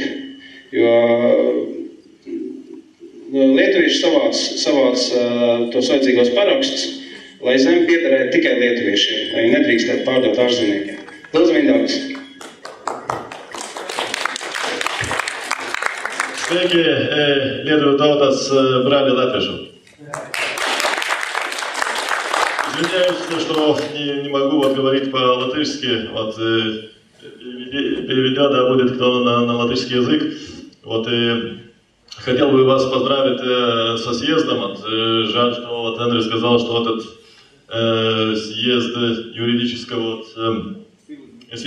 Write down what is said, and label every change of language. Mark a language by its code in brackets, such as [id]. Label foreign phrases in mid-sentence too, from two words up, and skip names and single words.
[lv] Jo lietuvieši savāc tos vajadzīgos parakstus, lai zemi piederētu tikai lietuviešiem, lai viņi nedrīkstētu pārdot ārzemniekiem. Lūdzu, Mindaugs. Sveiki, Lietuvių tautas brali latviešu. [ru] Извиняюсь, что не могу говорить по-латышски. Переведено будет кто на латышский язык. Хотел бы вас поздравить со съездом. Жаль, что Эндрю сказал, что этот съезд юридического силы не имеет.